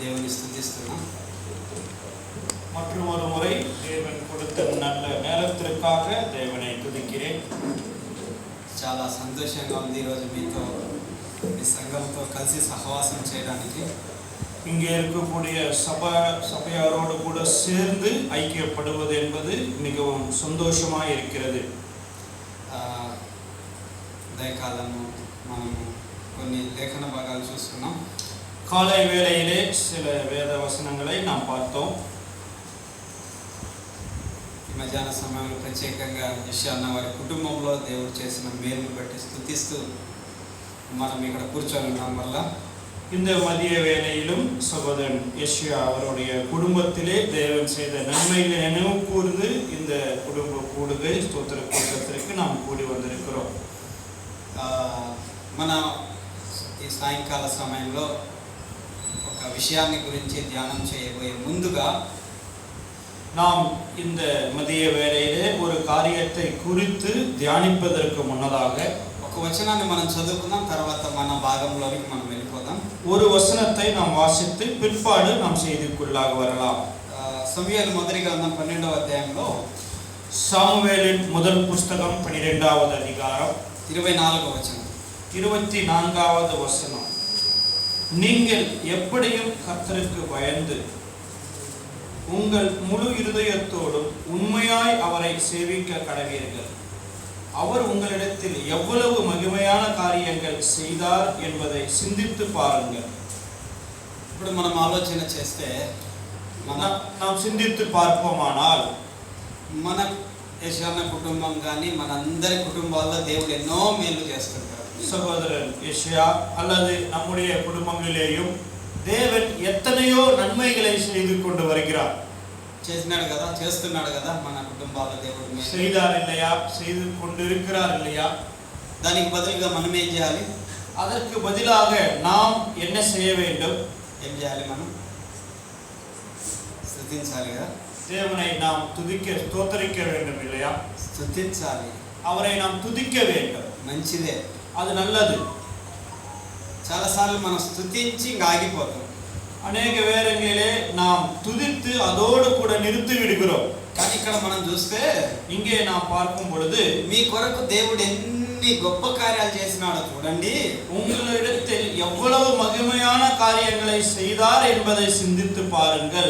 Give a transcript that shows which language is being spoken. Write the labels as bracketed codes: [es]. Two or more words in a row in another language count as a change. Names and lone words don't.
[te] స్తుతిస్తున్నాం. [ta] மற்றும் ஒரு முறை தேவன் கொடுத்த நல்ல நேரத்திற்காக தேவனை துதிக்கிறேன். [te] చాలా సంతోషంగా ఉంది ఈరోజు మీతో మీ సంఘంతో కలిసి సహవాసం చేయడానికి. [ta] இங்கே இருக்கக்கூடிய சபையாரோடு கூட சேர்ந்து ஐக்கியப்படுவது என்பது மிகவும் சந்தோஷமாக இருக்கிறது. [te] ఉదయకాలము మనము కొన్ని లేఖన భాగాలు చూస్తున్నాం. [ta] காலை வேளையிலே சில வேத வசனங்களை நாம் பார்த்தோம். [te] ఈ మధ్యాహ్న సమయంలో ప్రత్యేకంగా యెషయా అన్న వారి కుటుంబంలో దేవుడు చేసిన మేలును బట్టి స్తుతిస్తూ మనం ఇక్కడ కూర్చొని ఉన్నాం. వల్ల [ta] இந்த மதிய வேளையிலும் சகோதரன் யெஷயா அவருடைய குடும்பத்திலே தேவன் செய்த நன்மைகளை நினைவு கூர்ந்து இந்த குடும்ப கூடுகை ஸ்தோத்திர கூட்டத்திற்கு நாம் கூடி வந்திருக்கிறோம். [te] మన ఈ సాయంకాల సమయంలో ఒక విషయాన్ని గురించి ధ్యానం చేయబోయే ముందుగా [ta] நாம் இந்த மதிய வேளையிலே ஒரு காரியத்தை குறித்து தியானிப்பதற்கு முன்னதாக [te] ఒక వచనాన్ని మనం చదువుకుందాం. తర్వాత మన భాగంలోనికి మనం వెళ్ళిపోదాం. [ta] ஒரு வசனத்தை நாம் வாசித்து பிற்பாடு நாம் செய்திக்குள்ளாக வரலாம். [te] సమూయేలు మొదటి గ్రంథం 12వ అధ్యాయంలో [ta] சாமுவேலின் முதல் புஸ்தகம் 12வது அதிகாரம் [te] 24వ వచనం [ta] 24வது வசனம். நீங்கள் எப்படியும் கர்த்தருக்கு பயந்து உங்கள் முழு இருதயத்தோடும் உண்மையாய் அவரை சேவிக்க கடவீர்கள். அவர் உங்களிடத்தில் எவ்வளவு மகிமையான காரியங்கள் செய்தார் என்பதை சிந்தித்து பாருங்கள். [te] ఇప్పుడు మనం ఆలోచన చేస్తే [ta] நாம் சிந்தித்து பார்ப்போமானால் [te] మన యెషయా కుటుంబం కానీ మనందరి కుటుంబాల్లో దేవుడు ఎన్నో మేలు చేస్తుంటారు. [ta] சகோதரன் யெஷயா அல்லது நம்முடைய குடும்பங்களிலேயும் தேவன் எத்தனையோ நன்மைகளை செய்து கொண்டு வருகிறார். [te] చేస్తున్నాడు కదా, చేస్తున్నాడు కదా. మన కుటుంబాల్లో దేవుడు [ta] செய்தார் இல்லையா, செய்து கொண்டு இருக்கிறார் இல்லையா? [te] దానికి బదులుగా మనం ఏం చేయాలి? [ta] அதற்கு பதிலாக நாம் என்ன செய்ய வேண்டும்? [te] ఏం చేయాలి? మనం స్తుతించాలి కదా. [ta] தேவனை நாம் துதிக்க ஸ்தோத்திரிக்க வேண்டும் இல்லையா? [te] స్తుతించాలి, [ta] அவரை நாம் துதிக்க வேண்டும். [te] మంచిదే, [ta] அது நல்லது. [te] చాలాసార్లు మనం స్తుతించి ఇంకా ఆగిపోతాం. [ta] அநேக வேளைகளிலே நாம் துதித்து அதோடு கூட நிறுத்தி விடுகிறோம். [te] కానీ ఇక్కడ మనం చూస్తే [ta] இங்கே நாம் பார்க்கும் பொழுது [te] మీ కొరకు దేవుడు ఎన్ని గొప్ప కార్యాలు చేసినాడో చూడండి. [ta] உங்களிடத்தில் எவ்வளவு மகிமையான காரியங்களை செய்தார் என்பதை சிந்தித்து பாருங்கள்.